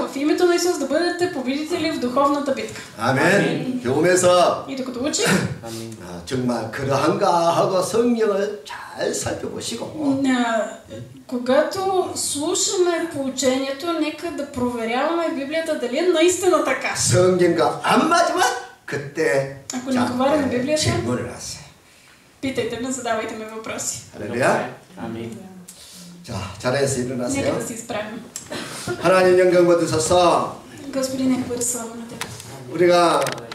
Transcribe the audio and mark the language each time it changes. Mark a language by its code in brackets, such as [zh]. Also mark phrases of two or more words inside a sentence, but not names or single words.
[bg] В името на Исус да бъдете победители в духовната битка. [ko] 아멘. 배우면서 [bg] И докато учим, [ko] 정말 그러한가 하고 성경을 잘 살펴보시고 [bg] когато слушаме поучението, нека да проверяваме Библията дали е наистина така. [ko] 성경과 안 맞으면 그때 [bg] ако не отговаря на Библията, [ko] 질문을 하세요. [bg] питайте ме, задавайте ми въпроси. [ko] 할렐루야. 아멘. 자, 자리에서 일어나세요. [bg] Нека да се изправим. [ko] 하나님 영광 받으소서. [bg] Господин, нека бъде слава на Теб. [ko] 우리가